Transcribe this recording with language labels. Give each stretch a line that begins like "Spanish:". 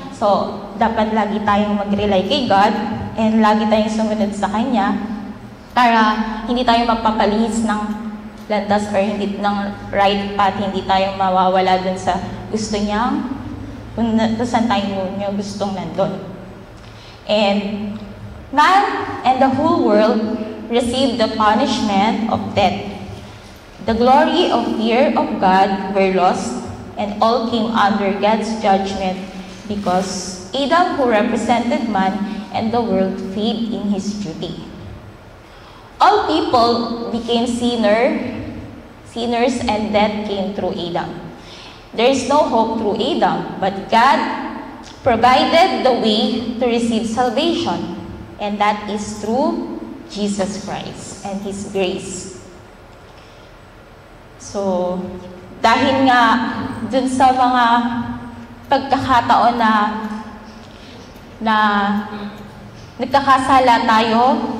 Filipino: So, dapat lagi tayong mag-rely kay God and lagi tayong sumunod sa Kanya para hindi tayo mapapalihis ng landas or hindi ng right path, hindi tayo mawawala dun sa gusto niya, kung saan tayo niya gustong nandun.
English: And man and the whole world received the punishment of death. The glory of fear of God were lost, and all came under God's judgment because Adam, who represented man and the world, failed in his duty. All people became sinners, and death came through Adam. There is no hope through Adam, but God provided the way to receive salvation, and that is through Jesus Christ and His grace.
Filipino: So, dahil nga dun sa mga pagkakataon na nagkakasala tayo,